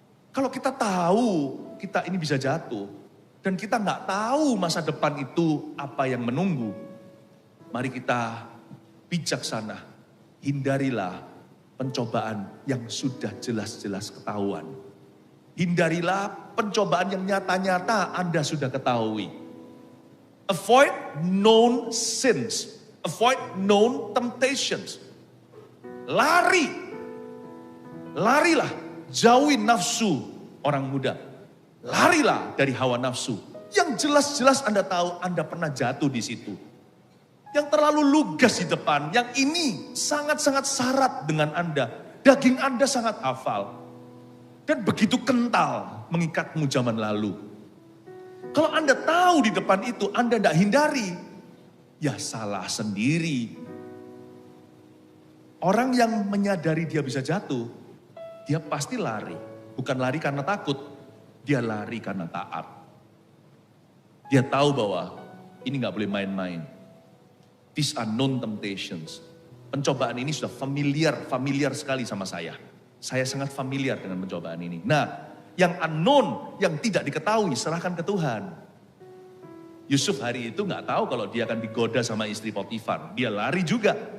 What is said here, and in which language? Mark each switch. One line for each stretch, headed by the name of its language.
Indonesian: Kalau kita tahu kita ini bisa jatuh, dan kita nggak tahu masa depan itu apa yang menunggu, mari kita bijaksana, hindarilah pencobaan yang sudah jelas-jelas ketahuan. Hindarilah pencobaan yang nyata-nyata Anda sudah ketahui.
English: Avoid known sins, avoid known temptations.
Indonesian: Larilah, jauhi nafsu orang muda. Larilah dari hawa nafsu. Yang jelas-jelas Anda tahu Anda pernah jatuh di situ. Yang terlalu lugas di depan, yang ini sangat-sangat syarat dengan Anda. Daging Anda sangat hafal. Dan begitu kental mengikatmu zaman lalu. Kalau Anda tahu di depan itu, Anda tidak hindari, ya salah sendiri. Orang yang menyadari dia bisa jatuh, dia pasti lari. Bukan lari karena takut, dia lari karena taat. Dia tahu bahwa ini gak boleh main-main.
English: These are known temptations.
Indonesian: Pencobaan ini sudah familiar sekali sama saya. Saya sangat familiar dengan pencobaan ini. Nah, yang unknown, yang tidak diketahui, serahkan ke Tuhan. Yusuf hari itu gak tahu kalau dia akan digoda sama istri Potifar. Dia lari juga.